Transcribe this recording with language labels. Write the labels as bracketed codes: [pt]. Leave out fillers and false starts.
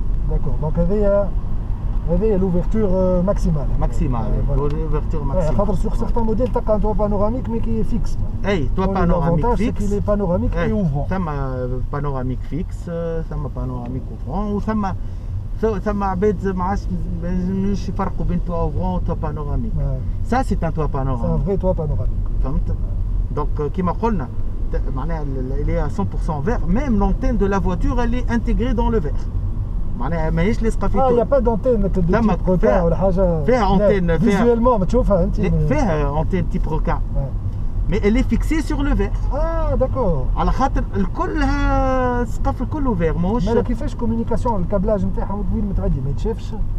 [fr] D'accord, donc هذه l'ouverture maximale. Maximale, l'ouverture maximale. خاطر sur certains modèles تلقى un toit panoramique mais qui est fixe. اي toit panoramique fixe. C'est qu'il est panoramique et ouvrant. [ar] ثم panoramique fixe, ثم panoramique ouvrant وثم عباد ما عادش مش يفرقوا بين toit ouvrant و toit panoramique. [fr] Ça c'est un toit panoramique. C'est un vrai toit panoramique. فهمت؟ Donc [ar] كيما قلنا معناها [fr] il est à 100% vert, même l'antenne de la voiture elle est intégrée dans le verre. [ar] معناها ماهيش لاصقه في [fr] il y a pas d'antenne de type requin [ar] ولا حاجه فيها antenne فيزوالمون ما تشوفها انت [fr] فيها antenne type requin mais elle est fixée sur le verre. d'accord. [ar] على خاطر الكلها السقف الكل فير ماهوش. مالا كيفاش كومونيكاسيون الكابلاج نتاعها طويل متعدي ما يتشافش؟